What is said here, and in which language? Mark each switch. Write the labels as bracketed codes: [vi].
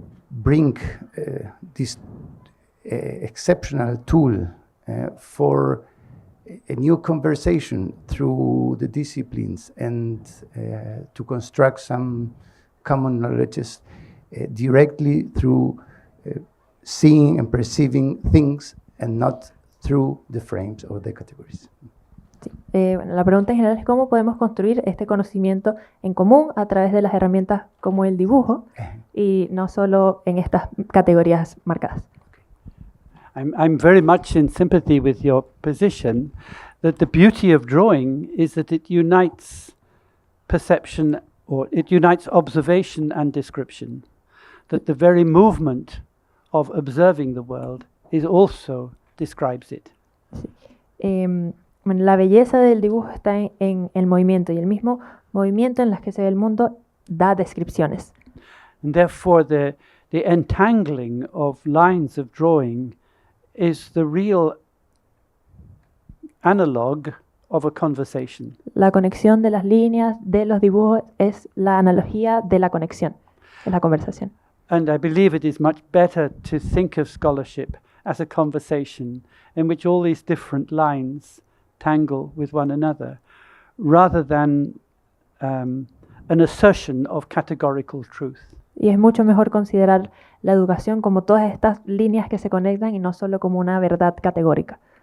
[en] bring this exceptional tool for a new conversation through the disciplines and to construct some common knowledges directly through seeing and perceiving things and not through the frames or the categories. [es] Bueno, la pregunta en general es cómo podemos construir este conocimiento en común a través de las herramientas como el dibujo y no solo en estas categorías marcadas. [en] I'm very much in sympathy with your position that the beauty of drawing is that it unites perception, or it unites observation and description, that the very movement of observing the world is also describes it. [es] Bueno, la belleza del dibujo está en el movimiento, y el mismo movimiento en las que se ve el mundo da descripciones. [en] And therefore the entangling of lines of drawing is the real analog of a conversation. [es] La conexión de las líneas de los dibujos es la analogía de la conexión, de la conversación. [en] And I believe it is much better to think of scholarship as a conversation in which all these different lines tangle with one another, rather than an assertion of categorical truth. [es] Y es mucho mejor considerar la educación como todas estas líneas que se conectan y no solo como una verdad categórica.